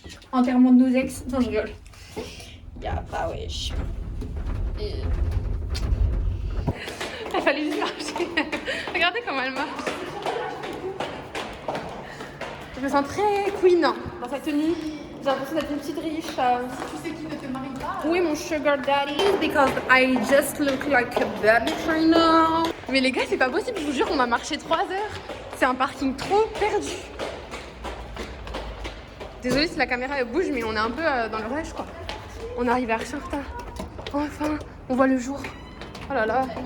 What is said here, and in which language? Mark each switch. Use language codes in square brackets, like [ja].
[fr] Enterrement de nos ex. Non, je rigole. Y'a pas, wesh. Il fallait juste marcher. Regardez comment elle marche. Je me sens très queen dans cette tenue. J'ai l'impression d'être une petite riche. Tu sais qui ne te marie pas? Oui, mon sugar daddy. [en] Because I just look like a baby right now. [fr] Mais les gars, c'est pas possible. Je vous jure, on m'a marché 3 heures. C'est un parking trop perdu. Désolée si la caméra elle bouge, mais on est un peu dans le rush quoi. On est arrivé à archi en retard. Enfin, on voit le jour. Oh là là.